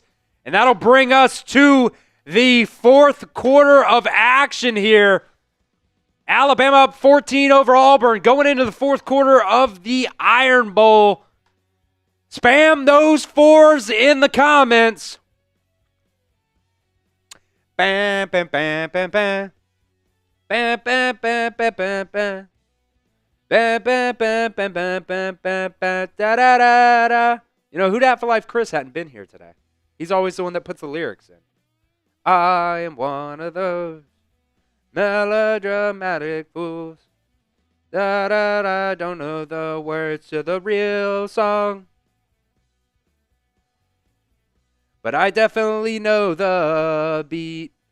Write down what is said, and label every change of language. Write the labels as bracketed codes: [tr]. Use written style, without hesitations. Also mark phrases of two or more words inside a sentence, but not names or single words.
[en] And that'll bring us to the 4th quarter of action here. Alabama up 14 over Auburn going into the 4th quarter of the Iron Bowl. Spam those 4s in the comments. Bam, bam, bam, bam, bam. Bam, bam, bam, bam, bam, bam. Bam, bam, bam, bam, bam, bam, bam, bam, da, da, da, da. You know, Who Dat for Life Chris hadn't been here today. He's always the one that puts the lyrics in. I am one of those melodramatic fools. Da, da, da, don't know the words to the real song. But I definitely know the beat.